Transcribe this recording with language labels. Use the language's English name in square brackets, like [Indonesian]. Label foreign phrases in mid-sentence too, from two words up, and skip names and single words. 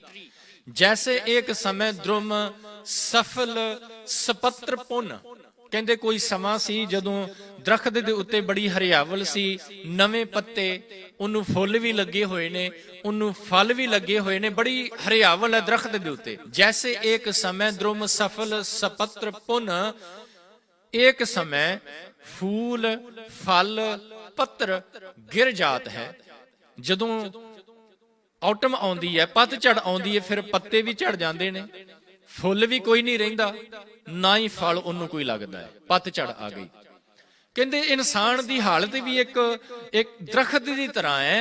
[Hindi] जैसे एक समय द्रुम सफल सपत्र पुन, [Punjabi] ਕਹਿੰਦੇ ਕੋਈ ਸਮਾਂ ਸੀ ਜਦੋਂ ਦਰਖਤ ਦੇ ਉੱਤੇ ਬੜੀ ਹਰਿਆਵਲ ਸੀ, ਨਵੇਂ ਪੱਤੇ, ਉਹਨੂੰ ਫੁੱਲ ਵੀ ਲੱਗੇ ਹੋਏ ਨੇ, ਉਹਨੂੰ ਫਲ ਵੀ ਲੱਗੇ ਹੋਏ ਨੇ, ਬੜੀ ਹਰਿਆਵਲ ਹੈ ਦਰਖਤ ਦੇ ਉੱਤੇ। [Hindi] जैसे एक समय द्रुम सफल सपत्र पुन, एक समय फूल फल पत्र गिर जात है। [Punjabi] ਜਦੋਂ ਆਟਮ ਆਉਂਦੀ ਹੈ, ਪਤਝੜ ਆਉਂਦੀ ਹੈ, ਫਿਰ ਪੱਤੇ ਵੀ ਝੜ ਜਾਂਦੇ ਨੇ, ਫੁੱਲ ਵੀ ਕੋਈ ਨਹੀਂ ਰਹਿੰਦਾ, ਨਾ ਹੀ ਫਲ ਉਹਨੂੰ ਕੋਈ ਲੱਗਦਾ ਹੈ, ਪਤਝੜ ਆ ਗਈ। ਕਹਿੰਦੇ ਇਨਸਾਨ ਦੀ ਹਾਲਤ ਵੀ ਇੱਕ ਦਰਖਤ ਦੀ ਤਰ੍ਹਾਂ ਹੈ।